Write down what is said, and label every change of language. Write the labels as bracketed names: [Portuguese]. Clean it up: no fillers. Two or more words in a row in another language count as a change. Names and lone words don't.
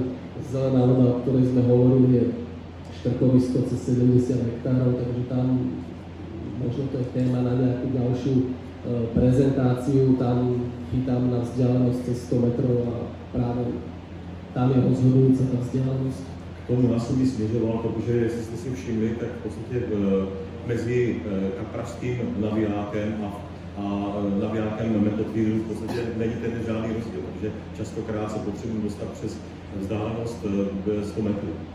[Slovak] Zelená voda, o ktorej sme hovorili, je štrkovisko cez 70 hektárov, takže tam možno to je téma na nejakú ďalšiu prezentáciu, tam chytám na vzdialenosť cez 100 metrov a práve tam je rozhodujúca tá vzdialenosť. [Czech] K tomu já jsem směřoval, protože jestli jste si všimli, tak v podstatě mezi kaprařským navijákem a navijákem Method Feederu v podstatě není ten žádný rozdíl, protože častokrát se potřebuji dostat přes vzdálenost 100 metrů.